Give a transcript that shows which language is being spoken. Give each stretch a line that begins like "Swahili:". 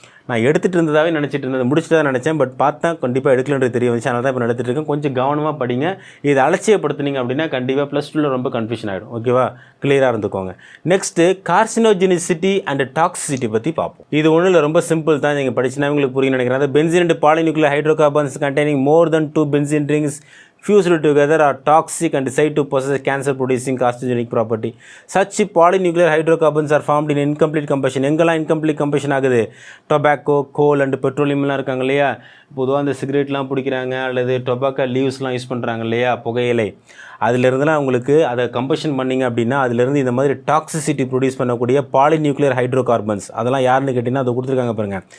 Tamil: நான் எடுத்துகிட்டு இருந்ததாகவே நினச்சிட்டு இருந்தது, முடிச்சுட்டு தான் நினச்சேன். பட் பார்த்தா கண்டிப்பாக எடுக்கலன்றது தெரிய வந்துச்சு. அதனால தான் இப்போ நடத்திட்டு இருக்கேன். கொஞ்சம் கவனமாக படிங்க. இதை அலட்சியப்படுத்துனீங்க அப்படின்னா கண்டிப்பாக +2ல் ரொம்ப கன்ஃபியூஷன் ஆகிடும். ஓகேவா, கிளியராக இருந்துக்கோங்க. நெக்ஸ்ட்டு கார்சினோஜெனிசிட்டி அண்ட் டாக்ஸிசிட்டி பற்றி பார்ப்போம். இது ஒன்றும் இல்லை, ரொம்ப சிம்பிள் தான். நீங்கள் படிச்சுனா உங்களுக்கு புரியும் நினைக்கிறேன்.
English: அந்த benzene and polynuclear hydrocarbons containing more than 2 benzene rings fused together are toxic and said to possess cancer-producing carcinogenic property. Such polynuclear hydrocarbons are formed in incomplete combustion.
Tamil: எங்கெல்லாம் incomplete combustion ஆகுது, டொபாக்கோ, கோல் அண்ட் பெட்ரோலியம்லாம் இருக்காங்க இல்லையா. பொதுவாக அந்த சிகரெட்லாம் பிடிக்கிறாங்க அல்லது tobacco லீவ்ஸ்லாம் use பண்ணுறாங்க இல்லையா, புகையிலை. அதிலிருந்துலாம் உங்களுக்கு அதை கம்பஷன் பண்ணிங்க அப்படின்னா அதிலிருந்து இந்த மாதிரி டாக்ஸிசிட்டி ப்ரொடியூஸ் பண்ணக்கூடிய பாலிநியூக்ளியர் ஹைட்ரோகார்பன்ஸ் அதெல்லாம் யாருன்னு கேட்டிங்கன்னா அதை கொடுத்துருக்காங்க பாருங்கள்.